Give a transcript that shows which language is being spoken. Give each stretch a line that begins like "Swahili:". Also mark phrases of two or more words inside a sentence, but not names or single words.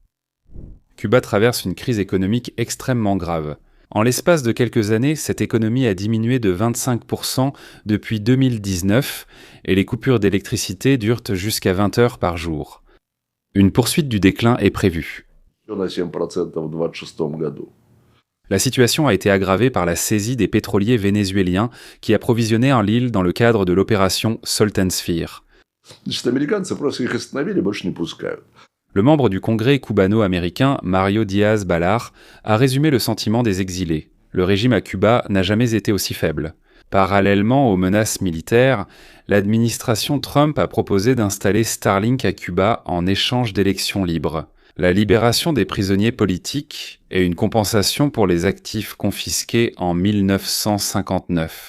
French: Cuba traverse une crise économique extrêmement grave. En l'espace de quelques années, cette économie a diminué de 25% depuis 2019 et les coupures d'électricité durent jusqu'à 20 heures par jour. Une poursuite du déclin est prévue.
Russian: На 7% в 2026 году.
French: La situation a été aggravée par la saisie des pétroliers vénézuéliens qui approvisionnaient en l'île dans le cadre de l'opération Salt and Sphere.
Russian: Значит, американцы просто их остановили, больше не пускают.
French: Le membre du Congrès cubano-américain, Mario Diaz-Balart, a résumé le sentiment des exilés. Le régime à Cuba n'a jamais été aussi faible. Parallèlement aux menaces militaires, l'administration Trump a proposé d'installer Starlink à Cuba en échange d'élections libres, la libération des prisonniers politiques et une compensation pour les actifs confisqués en 1959.